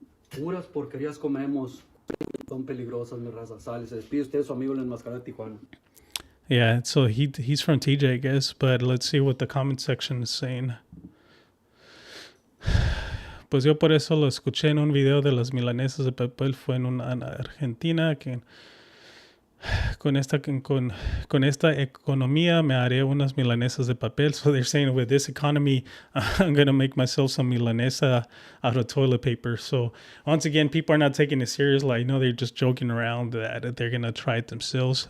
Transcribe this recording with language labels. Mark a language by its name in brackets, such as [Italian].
[Spanish] Puras porquerías comemos. Son peligrosas, mi raza. Sale, se despide usted, su amigo el enmascarado de Tijuana. [English] Yeah, so he's from TJ, I guess, but let's see what the comment section is saying. [Spanish] Pues yo por eso lo escuché en un video de las milanesas de papel. Fue en Argentina, que con esta economía me haré unas milanesas de papel. [English] So they're saying with this economy, I'm going to make myself some milanesa out of toilet paper. So once again, people are not taking it serious. Like, no, they're just joking around that they're going to try it themselves.